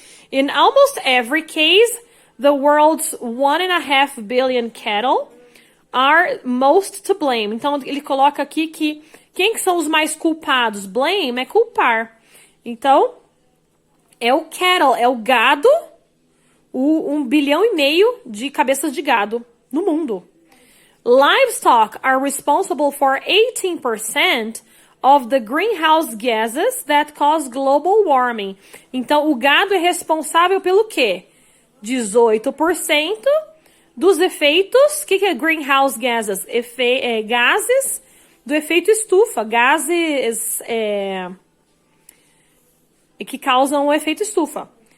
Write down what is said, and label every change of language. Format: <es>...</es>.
<en>In almost every case, the world's 1.5 billion cattle are most to blame.</en> <pt>Então, ele coloca aqui que quem que são os mais culpados? Blame é culpar. Então, é o cattle, é o gado, 1,5 bilhão de cabeças de gado no mundo.</pt> <en>Livestock are responsible for 18% of the greenhouse gases that cause global warming.</en> <pt>Então, o gado é responsável pelo quê? 18% dos efeitos... O que é greenhouse gases? Gases do efeito estufa. Gases que causam o efeito estufa.</pt>